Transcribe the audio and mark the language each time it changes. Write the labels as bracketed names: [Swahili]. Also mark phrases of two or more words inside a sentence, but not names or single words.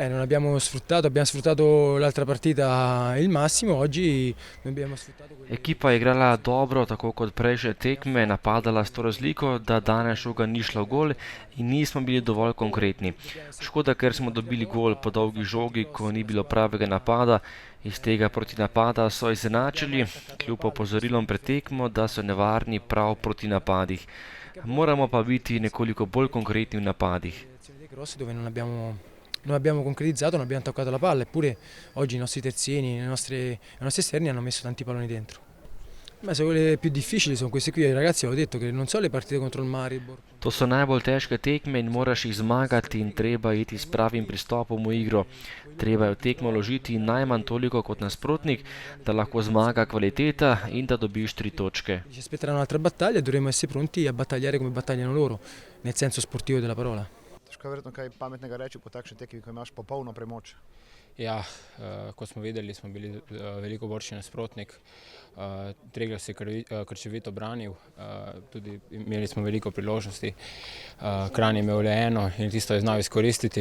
[Italian] abbiamo sfruttato l'altra partita il massimo, oggi abbiamo sfruttato quello che... [Slovenian] Ekipa je igrala dobro, tako kot prejšnje tekme, napadala s to razliko, da danes žoga ni šla v gol in nismo bili dovolj konkretni. Škoda, ker smo dobili gol po dolgi žogi, ko ni bilo pravega napada. Iz tega protinapada so izenačili, kljub opozorilom pred tekmo, da so nevarni prav proti napadih. Moramo pa biti nekoliko bolj konkretni v napadih. [Italian] Dove non abbiamo concretizzato, non abbiamo toccato la palla, eppure oggi i nostri terzini, i nostri esterni hanno messo tanti palloni dentro. Ma se quelle più difficili sono queste qui, ragazzi, avevo detto che non so le partite contro il Maribor. [Slovenian] To so najbolj težke tekme in moraš jih zmagati in treba iti s pravim pristopom v igro. Treba je v tekmo vložiti najmanj toliko kot nasprotnik, da lahko zmaga kvaliteta in da dobiš 3 točke. [Italian] Ci aspetterà un'altra battaglia e dovremo essere pronti a battagliare come battagliano loro, nel senso sportivo della parola. [Slovenian] Težko je verjetno kaj pametnega reči po takšni tekmi, ko imaš popolno premoč. Ja, kot smo videli, smo bili veliko boljši nasprotnik. Triglav se je krčevito branil, tudi imeli smo veliko priložnosti. Kranj je imel le eno in tisto je znal izkoristiti.